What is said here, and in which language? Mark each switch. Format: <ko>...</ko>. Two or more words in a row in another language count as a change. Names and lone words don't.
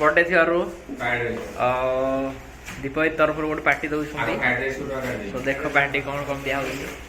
<or>କରିଥିବାରୁ</or> <en>fried rice</en> <or>ଦୀପକ ତରଫରୁ ଗୋଟେ ପାର୍ଟି ଦଉଛନ୍ତି।</or> <en>fried rice ପୂରା fried</en> <or>ତ</or> <en>राइस</en> <or>ଦେଖ ପାର୍ଟି କଣ କଣ ଦିଆ ହଉଛି।</or>